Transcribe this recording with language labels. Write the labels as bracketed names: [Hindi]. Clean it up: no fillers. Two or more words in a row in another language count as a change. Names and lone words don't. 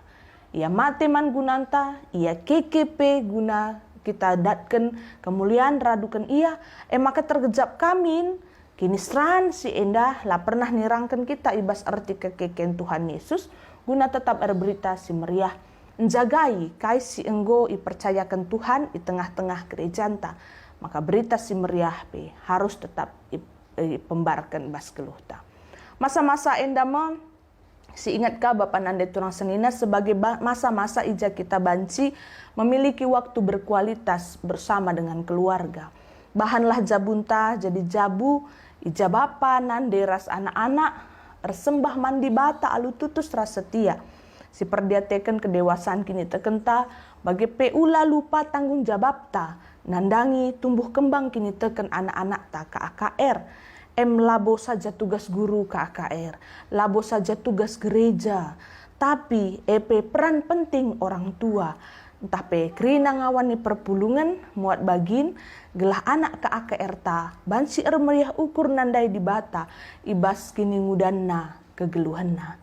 [Batak Karo] Ia mate man gunanta, ia KKP guna kita datken kemuliaan radukan ia maka tergejap kamin kini seran si endah lah pernah nirangkan kita ibas arti kekeken Tuhan Yesus guna tetap berberita si meriah menjagai kaisi enggo ipercayakan Tuhan di tengah-tengah gerejanta maka berita si meriah pe harus tetap pembarkan bas geluhta. Masa-masa endama si ingatkah Bapak Nande Turang Senina sebagai masa-masa ija kita banci [Indonesian] memiliki waktu berkualitas bersama dengan keluarga. [Batak Karo] Bahanlah jabunta jadi jabu ija Bapa Nande ras anak-anak resembah mandi bata alu tutus ras setia. Si perdiatekan kedewasaan kini tekenta bagi peula lupa [Indonesian] tanggung jawab [Batak Karo] ta nandangi [Indonesian] tumbuh kembang [Batak Karo] kini teken anak-anak ta KAKR labo saja tugas guru KAKR labo saja tugas gereja tapi [Indonesian] peran penting orang tua [Batak Karo] entah pe krina ngawani perpulungan muat bagin gelah anak KAKR ta bansi meriah ukur nandai di bata ibas kini ngudanna kegeluhanna.